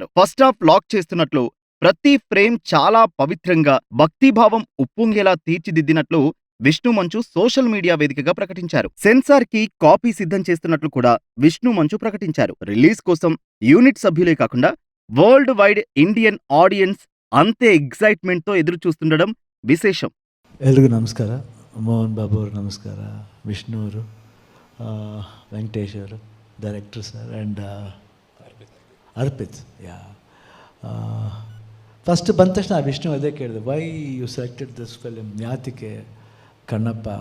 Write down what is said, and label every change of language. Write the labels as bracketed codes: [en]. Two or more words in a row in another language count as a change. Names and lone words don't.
[en] first half lock [te] చేస్తున్నట్లు, ప్రతి ఫ్రేమ్ చాలా పవిత్రంగా, భక్తిభావం ఉప్పొంగేలా తీర్చిదిద్దినట్లు విష్ణు మంచు [en] social media [te] వేదికగా ప్రకటించారు. సెన్సార్ కి కాపీ సిద్ధం చేస్తున్నట్లు కూడా విష్ణు మంచు ప్రకటించారు. రిలీజ్ కోసం యూనిట్ సభ్యులే కాకుండా [en] world wide Indian audience [te] అంతే ఎగ్జైట్మెంట్ తో ఎదురు చూస్తుండడం విశేషం. [kn] ಎಲ್ರಿಗೂ ನಮಸ್ಕಾರ. ಮೋಹನ್ ಬಾಬು ಅವರು ನಮಸ್ಕಾರ, ವಿಷ್ಣು ಅವರು, ವೆಂಕಟೇಶ್ ಅವರು, [en] director sir, and [kn] ಅರ್ಪಿತ್. [en] yeah first [kn] ಬಂದ ತಕ್ಷಣ ವಿಷ್ಣು ಅದೇ ಕೇಳಿದೆ, [en] why you selected this film, [kn] ಯಾತಿಕೆ ಕಣ್ಣಪ್ಪ?